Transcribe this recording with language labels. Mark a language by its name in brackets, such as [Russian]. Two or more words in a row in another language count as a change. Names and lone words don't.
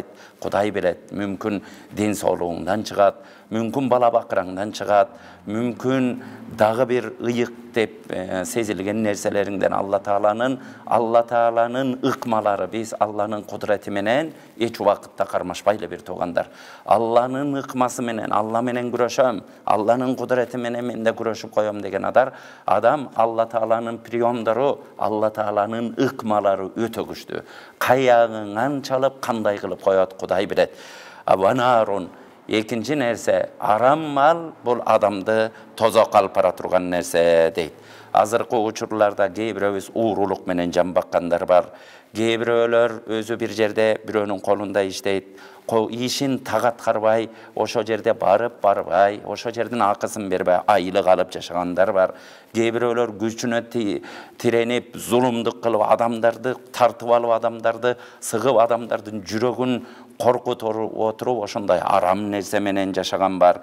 [Kyrgyz] Кудай билет, мүмкүн ден соолугуңдан чыгат, мүмкүн бала бакыраңдан чыгат, мүмкүн дагы бир ыйык деп сезилген нерселериңден Алла Тааланын ыкмалары, биз Алланын кудурети менен эч убакытта кармашпайлы бир туугандар. Алланын ыкмасы менен, Алла менен күрөшөм, Алланын кудурети менен мен да күрөшүп коем деген адам Алла Тааланын приемдору, Алла Тааланын ыкмалары өтө күчтүү. Каягыңан чалып кандай кылып коет Кудай билет. Абанарун. [Kazakh] Екінші нәрсе, арам мал бұл адамды тозоқ алып бара турган нәрсе дейт. [Kyrgyz] Азыркы учурларда кейбирөөбүз уурулук менен жан баккандар бар. Кейбирөөлөр өзү бир жерде бирөөнүн колунда иштейт. Ишин так аткарбай, ошо жерде барбай, ошо жердин акысын бербей айлык алып жашагандар бар. Кейбирөөлөр күчүнө тиренип, зулумдук кылып, адамдарды тартып алып, адамдарды сыгып, адамдардын жүрөгүн коркутуп отуруп, ошондой арам нерсе менен жашаган бар.